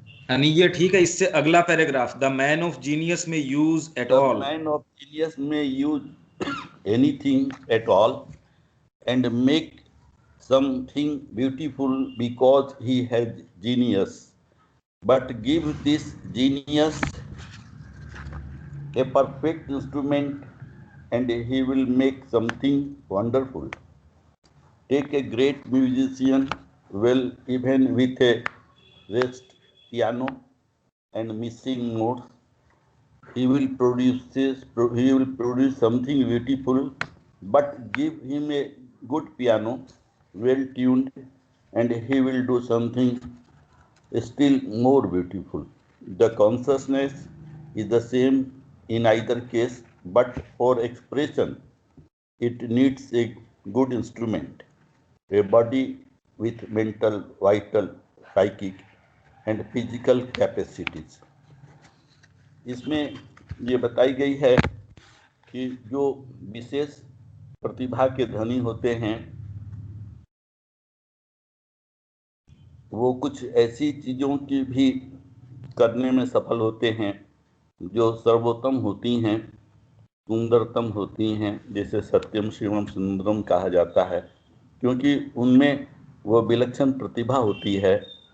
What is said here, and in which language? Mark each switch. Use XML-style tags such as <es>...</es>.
<hi>यानी ये ठीक है। इससे अगला paragraph,</hi> <en>The man of genius may use at all, the man of genius may use anything at all and make something beautiful because he has genius. but give this genius a perfect instrument and he will make something wonderful. Take a great musician, well, even with a rest piano and missing notes, he will produce something beautiful. But give him a good piano, well tuned, and he will do something still more beautiful. The consciousness is the same in either case, but for expression, it needs a good instrument, a body with mental, vital, psychic, and physical capacities.</en> <hi>इसमें ये बताई गई है कि जो विशेष प्रतिभा के धनी होते हैं वो कुछ ऐसी चीज़ों की भी करने में सफल होते हैं जो सर्वोत्तम होती हैं, सुंदरतम होती हैं, जैसे सत्यम शिवम सुंदरम कहा जाता है, क्योंकि उनमें वो विलक्षण प्रतिभा होती है।</hi>